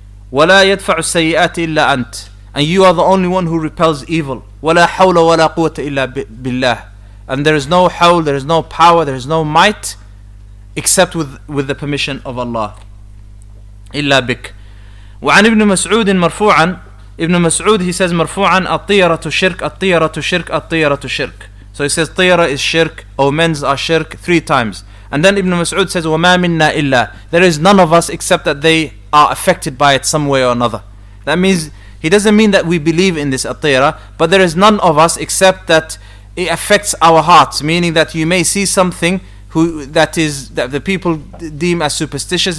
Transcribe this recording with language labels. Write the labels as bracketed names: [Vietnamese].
[Arabic] ولا يدفع السيئات إلا أنت. [English] And you are the only one who repels evil. [Arabic] ولا حول ولا قوة إلا بالله. [English] And there is no hawl, there is no power, there is no might except with the permission of Allah. [Arabic] إلا بك. وعن ابن مسعود مرفوعا, Ibn Mas'ud, [English] he says [Arabic] مرفوعا, الطيرة شرك الطيرة شرك الطيرة شرك. [English] So he says طيرة is shirk, omens are shirk 3 times. And then Ibn Mas'ud says [Arabic] وما منا إلا. [English] There is none of us except that they are affected by it some way or another. That means he doesn't mean that we believe in this at-tira, but there is none of us except that it affects our hearts, meaning that you may see something that the people deem as superstitious.